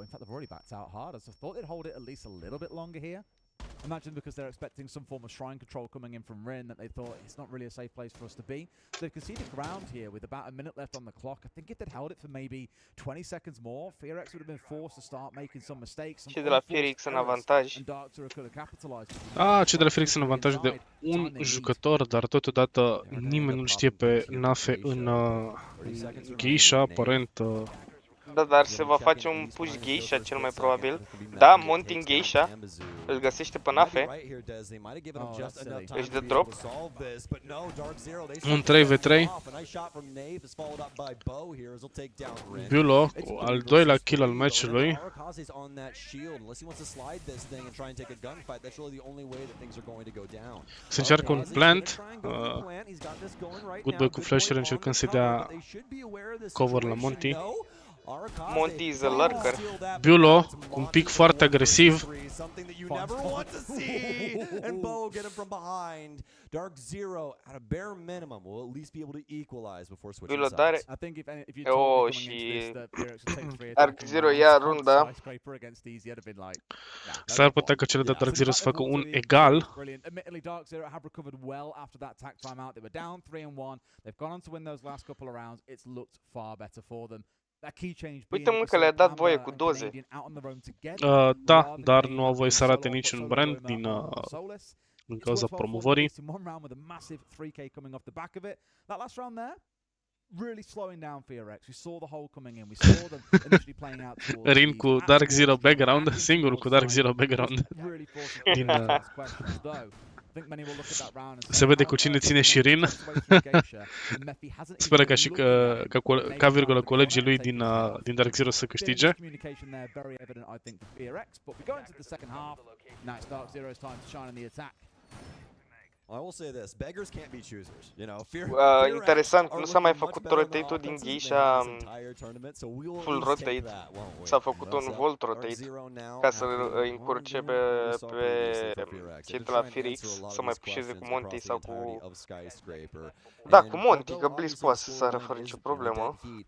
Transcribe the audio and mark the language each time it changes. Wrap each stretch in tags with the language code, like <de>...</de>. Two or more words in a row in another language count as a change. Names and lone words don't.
<en>In fact, they've already backed out hard. I thought they'd hold it at least a little bit longer here. Imagine because they're expecting some form of shrine control coming in from Rin, that they thought it's not really a safe place for us to be. So they can see the ground here with about a minute left on the clock. I think if they'd held it for maybe 20 seconds more, Fear X would have been forced to start making some mistakes.</en> <ro>Și de la Felix în avantaj. Ce de la Felix în avantaj de un jucător, dar totodată nimeni nu știe pe Nafe în Geisha, aparent. Da, dar se va face un push geisha cel mai probabil. Da, Monting geisha. Îl găsește pe Nafe. Își dă drop. Un 3v3. Bulo cu al doilea kill al meciului. Se încearcă un plant. Good boy cu flasher încercând să dea cover la Monty.</ro> <en>Monty is a lurker.</en> <ro>Bulo cu un pic foarte agresiv.</ro> <en>And Bo get him from behind. Dark Zero at a bare minimum will at least be able to equalize before switching Bulo sides. dare. I think if you told me</en> <ro>Și</ro> <en>that Phoenix would take the free Dark attacking Zero rounds</en> <ro>ia</ro> <en>on</en> <ro>runda.</ro> <en>Skyscraper against Easy, I'd have been like,</en> <ro>S-ar putea ca cele de Dark Zero să facă un egal.</ro> <en>Brilliant. Admittedly, Dark Zero have recovered well after that tack timeout. They were down 3-1. They've gone on to win those last couple of rounds. It's looked far better for them. That key change</en> <ro>Uite mă că le-a dat voie cu doze. Da, dar nu au voie să arate niciun brand din cauza promovării.</ro> <en>Really slowing down FearX. We saw the hole coming in. We saw them initially playing out towards</en> <ro>Rin cu Dark Zero background, singur cu Dark Zero background. Din se vede cu cine ține și Rin. Speră ca și ca virgulă colegii lui din Dark Zero să câștige.</ro> <en>I will say this, beggars can't be choosers, you know.</en> <ro>Interesant, nu s-a mai făcut rotate-ul din Geisha</ro> <en>full rotate.</en> <ro>S-a făcut un volt rotate ca să îi încurce pe cei de la FearX să mai pușeze cu Monty sau cu... Da, cu Monty, că Bliss poate să sară fără nicio problemă.</ro>